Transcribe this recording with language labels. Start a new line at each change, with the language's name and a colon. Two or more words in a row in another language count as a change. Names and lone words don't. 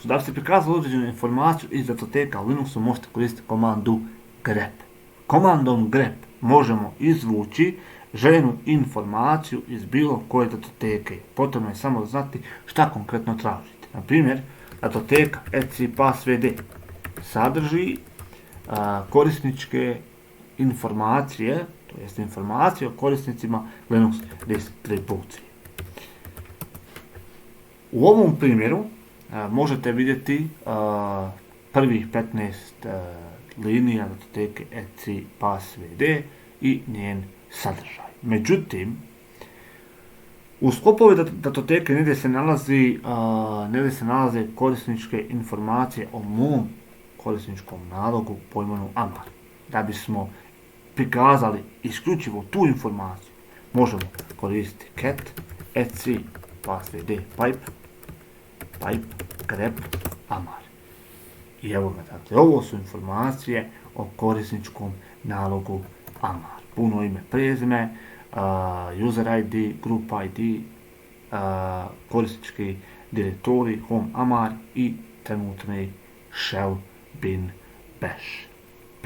Bosnian: Da bi se prikazali određenu informaciju iz datoteka u Linuxu, možete koristiti komandu grep. Komandom grep možemo izvući željenu informaciju iz bilo koje datoteke. Potrebno je samo znati šta konkretno tražite. Na primjer, datoteka etc.pass.vd sadrži korisničke informacije, to jest informacije o korisnicima Linux distribucije. U ovom primjeru možete vidjeti prvih 15 linija datoteke etc.pass.vd i njen sadržaj. Međutim, u sklopu ove datoteke negdje se nalaze korisničke informacije o mom korisničkom nalogu po imenu Amar. Da bismo prikazali isključivo tu informaciju, možemo koristiti cat etc.pass.vd pipe grep Amar. I evo ga, dakle, ovo su informacije o korisničkom nalogu Amar. Puno ime, prezime,
English: user ID, group ID,
Bosnian: korisnički direktori, home Amar i trenutni
English: shell bin bash.
Bosnian: 15.